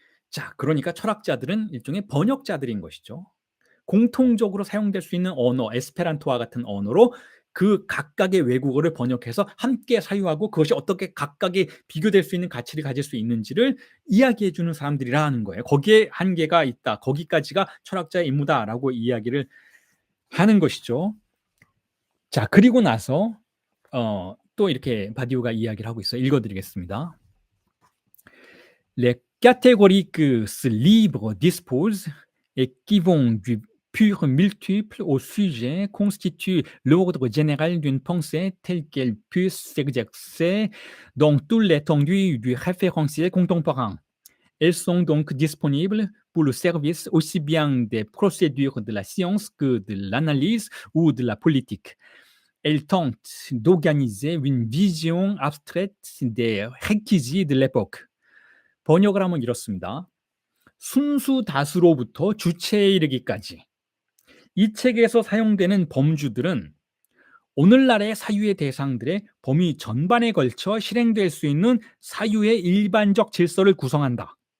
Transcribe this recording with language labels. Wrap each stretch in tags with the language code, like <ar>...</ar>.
<ko>자, 그러니까 철학자들은 일종의 번역자들인 것이죠. 공통적으로 사용될 수 있는 언어, 에스페란토와 같은 언어로 그 각각의 외국어를 번역해서 함께 사유하고 그것이 어떻게 각각의 비교될 수 있는 가치를 가질 수 있는지를 이야기해 주는 사람들이라는 거예요. 거기에 한계가 있다. 거기까지가 철학자의 임무다라고 이야기를 하는 것이죠. 자, 그리고 나서 또 이렇게 바디우가 이야기를 하고 있어요. 읽어드리겠습니다.</ko> <fr>Les catégoriques libres disposent et qui vont du pur multiple au sujet constituent l'ordre général d'une pensée telle qu'elle puisse s'exercer dans toute l'étendue du référentiel contemporain. Elles sont donc disponibles pour le service aussi bien des procédures de la science que de l'analyse ou de la politique. Elles tentent d'organiser une vision abstraite des réquisites de l'époque.</fr> <ko>번역을 하면 이렇습니다. 순수 다수로부터 주체에 이르기까지 이 책에서 사용되는 범주들은 오늘날의 사유의 대상들의 범위 전반에 걸쳐 실행될 수 있는 사유의 일반적 질서를 구성한다.</ko>